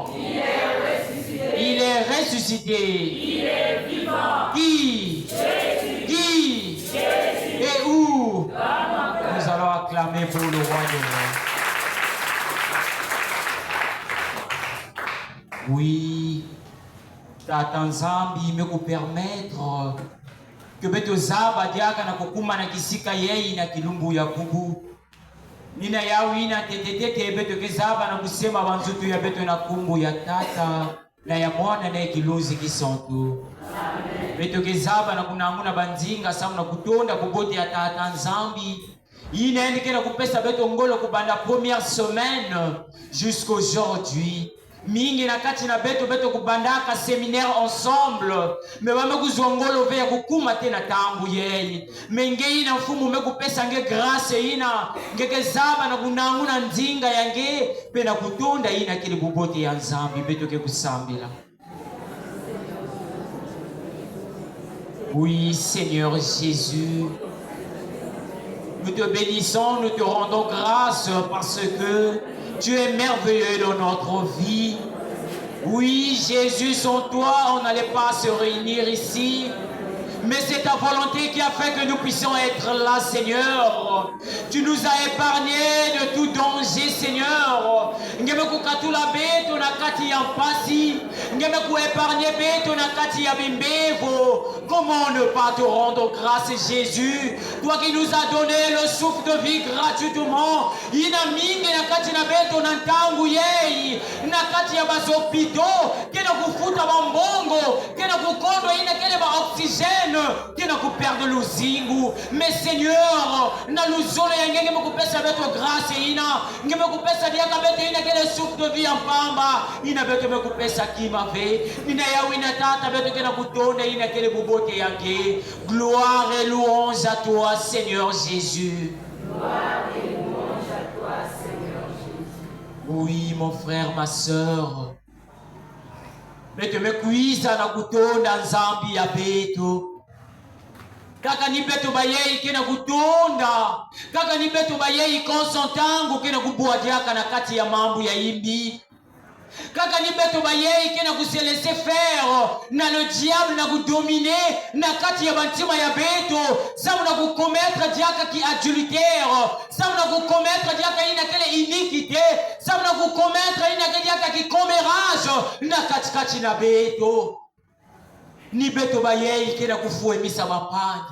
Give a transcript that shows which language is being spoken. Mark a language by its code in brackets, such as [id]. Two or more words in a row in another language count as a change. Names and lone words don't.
[fr] Il est ressuscité. Il est ressuscité. Il est vivant. Qui? Jésus. Qui? Jésus. Et où? Nous allons acclamer pour le roi de rois. Oui, [ktu] Tata Nzambi me ku [fr] permettre que [ktu] beto zaba diaka na kokuma na kisika yei na kilumbu ya kubu. Nina yawi na tetete beto kezaba na kusema banzutu ya beto na kumbu ya tata na ya mwana na kiluzi kisantu. Beto kezaba na kunanguna banzinga samu na kutonda kubote ya Tata Nzambi. Ina ndikena kupesa beto ngolo kubanda [fr] première semaine jusqu'aujourd'hui. [ktu] Mingi na kati na beto kubandaka [fr] séminaire ensemble [ktu] me bame kuzongolo ve kukuma tena tangu yeye mengei na mfumu mekupesa nge grâce ina ngekezaba na kunanguna nzinga yange pe na kutonda ina kile bubote ya Nzambi beto ke kusambila. [fr] Oui, Seigneur Jésus, nous te bénissons, nous te rendons grâce parce que tu es merveilleux dans notre vie. Oui, Jésus, sans toi, on n'allait pas se réunir ici. Mais c'est ta volonté qui a fait que nous puissions être là, Seigneur. Tu nous as épargnés de tout danger, Seigneur. [ktu] Ngeme kukatula beto na kati ya mpasi. Ngeme kuépargner beto na kati ya bimbevo. [fr] Comment ne pas te rendre grâce, Jésus? Toi qui nous as donné le souffle de vie gratuitement. [ktu] Ina mingi na kati na beto na ntangu yei. Na kati ya basopito. Kena kufuta bambongo. Kena kukondo ina kene ba oxygène. Kena kuperde luzingu. [fr] Mais Seigneur, [ktu] na luzolo ya ngenge mekupesa beto grâce ina. Ngeme kupesa diaka beto ina kene [fr] souffle de vie en [ktu] pamba. Ina beto mekupesa kimave. Ina yawi na tata beto kena kutonde ina kene bubote yange. [fr] Gloire et louange à toi, Seigneur Jésus. Gloire et louange à toi, Seigneur Jésus. Oui, mon frère, ma soeur. [ktu] Beto mekuiza na kutonda nzambi ya beto. Kaka ni beto bayei kena kutonda. Kaka ni beto bayei konsantangu kena kubuadiaka na kati ya mambu ya imbi. Kaka ni beto bayei kena [fr] se laisser faire [ktu] na [fr] le diable [ktu] na kudominer na kati ya bantima ya beto. Samu na kukometre diaka ki adultère. Samu na kukometre diaka ina kele iniquité. Samu na kukometre ina kele diaka ki commérage na kati na beto. Ni beto bayei kena kufuemisa mapandi.